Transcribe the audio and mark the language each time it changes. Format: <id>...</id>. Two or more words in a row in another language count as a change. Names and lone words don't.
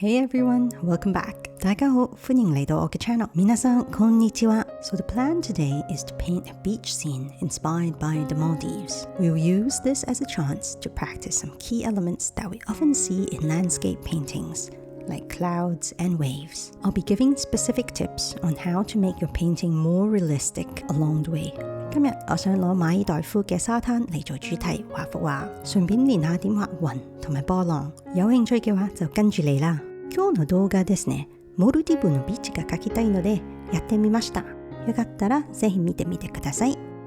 <en>Hey everyone, welcome back.</en> <yue>大家好，歡迎嚟到我嘅 channel。</yue> <ja>皆さんこんにちは。</ja> <en>So the plan today is to paint a beach scene inspired by the Maldives. We'll use this as a chance to practice some key elements that we often see in landscape paintings, like clouds and waves. I'll be giving specific tips on how to make your painting more realistic along the way.</en> <yue>今日我想攞馬爾代夫嘅沙灘嚟做主題畫幅畫，順便練下點畫雲同埋波浪。有興趣嘅話就跟住嚟啦。</yue> <ja>今日の動画ですね、モルディブのビーチが描きたいのでやってみました。よかったらぜひ見てみてください。</ja>